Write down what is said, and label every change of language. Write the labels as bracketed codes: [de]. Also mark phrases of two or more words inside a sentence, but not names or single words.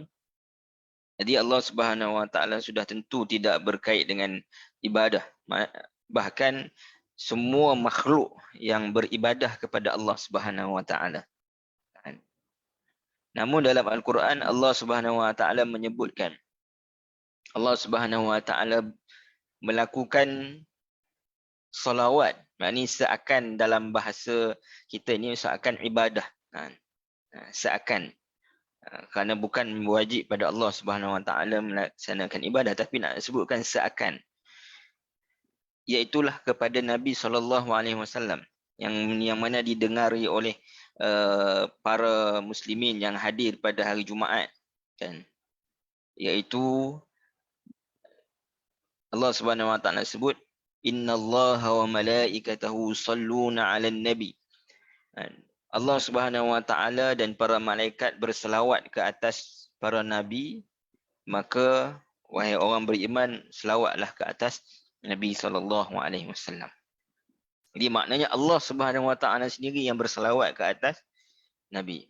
[ms] Jadi [ar] الله سبحانه وتعالى [ms] sudah tentu tidak berkait dengan ibadah. Bahkan semua makhluk yang beribadah kepada [ar] الله سبحانه وتعالى. [ms] Namun dalam Al-Quran [ar] الله سبحانه وتعالى [ms] menyebutkan, [ar] الله سبحانه وتعالى [ms] melakukan salawat, maknanya seakan dalam bahasa kita ni seakan ibadah, seakan, kerana bukan wajib pada Allah [ar] سبحانه وتعالى [ms] melaksanakan ibadah, tapi nak sebutkan seakan, iaitulah kepada Nabi SAW yang mana didengari oleh para muslimin yang hadir pada hari Jumaat, kan, iaitu [ar] الله سبحانه وتعالى [ms] sebut [ar] إن الله وملائكته يصلون على النبي. الله سبحانه وتعالى [ms] dan para malaikat berselawat ke atas para nabi, maka wahai orang beriman, selawatlah ke atas Nabi SAW. Jadi maknanya [ar] الله سبحانه وتعالى [ms] sendiri yang berselawat ke atas Nabi.